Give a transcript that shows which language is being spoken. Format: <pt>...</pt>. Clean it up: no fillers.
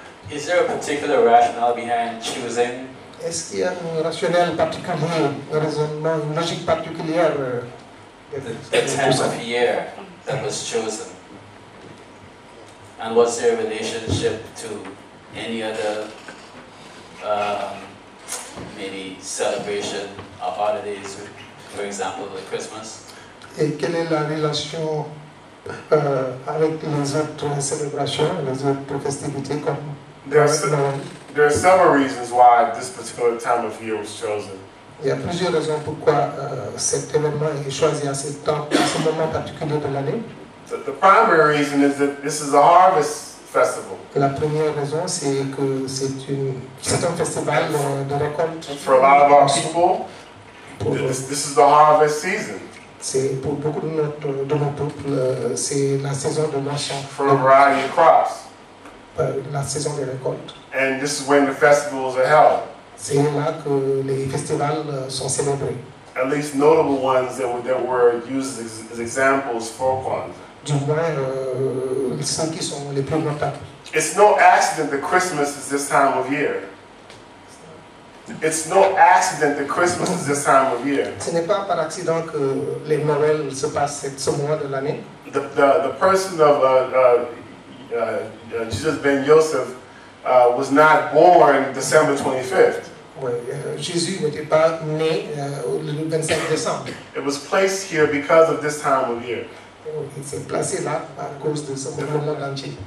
<en>Is there a particular rationale behind choosing?</en> <fr>Est-ce qu'il y a un rationnel particulier, un raisonnement, une logique particulière</fr> <en>The time of year that was chosen? And was there a relationship to any other maybe celebration or holidays, for example, like Christmas?</en> <fr>Et quelle est la relation avec les autres célébrations, les autres festivités comme</fr> <en>There are several reasons why this particular time of year was chosen.</en> <fr>Il y a plusieurs raisons pourquoi cet événement est choisi à ce moment particulier de l'année.</fr> <en>The primary reason is that this is a harvest festival.</en> <fr>La première raison, c'est que c'est un festival de récolte.</fr> <en>For a lot of our people, this is the harvest season.</en> <fr>C'est pour beaucoup de nos peuples, c'est la saison de moisson.</fr> <en>For a variety of crops.</en> <fr>La saison des récoltes.</fr> <en>And this is when the festivals are held.</en> <fr>C'est là que les festivals sont célébrés.</fr> <en>At least notable ones that were used as examples for Kwanzaa.</en> <fr>Du moins, ceux qui sont les plus notables.</fr> <en>It's no accident that Christmas is this time of year. It's no accident that Christmas is this time of year.</en> <fr>Ce n'est pas par accident que les Noëls se passent ce mois de l'année.</fr> <en>The person of Jesus ben Yosef was not born December 25th.</en> <fr>Ouais, Jésus n'était pas né le 25 décembre.</fr> <en>It was placed here because of this time of year.</en> <fr>Il s'est placé là à cause de ce monde entier.</fr>